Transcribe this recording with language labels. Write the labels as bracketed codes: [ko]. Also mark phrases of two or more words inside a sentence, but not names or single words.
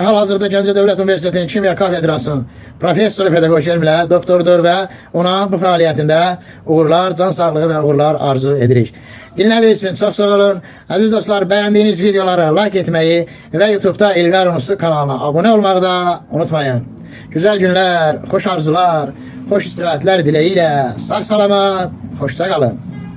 [az] Hal-hazırda Gəncə Dövlət Universitetinin Kimya Kafedrasının professoru pedaqoji elmlə doktordur və ona bu fəaliyyətində uğurlar, can sağlığı və uğurlar arzu edirik. Dinlədiyiniz üçün çox sağ olun. Əziz dostlar, bəyəndiyiniz videoları like etməyi və YouTube'da İlqar Unusu kanalına abunə olmağı da unutmayın. [tr] Güzel günler, hoş arzular, hoş istirahatler dileğiyle sağ salamat, hoşça kalın.